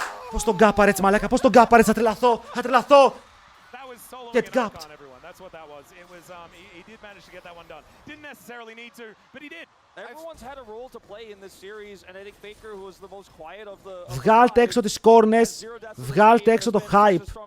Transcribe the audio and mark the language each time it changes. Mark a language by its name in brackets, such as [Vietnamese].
[Greek] Πώς τον γκάπαρε έτσι μαλάκα, πώς τον γκάπαρε, θα τρελαθώ, θα τρελαθώ. [English] Get gapped. That's what that was. It was he did manage to get that one done. Didn't necessarily need to, but he did. Everyone's had a role to play in this series, and I think Faker, who was the most quiet of the. [Greek] Βγάλτε έξω τις κόρνες, βγάλτε έξω το hype.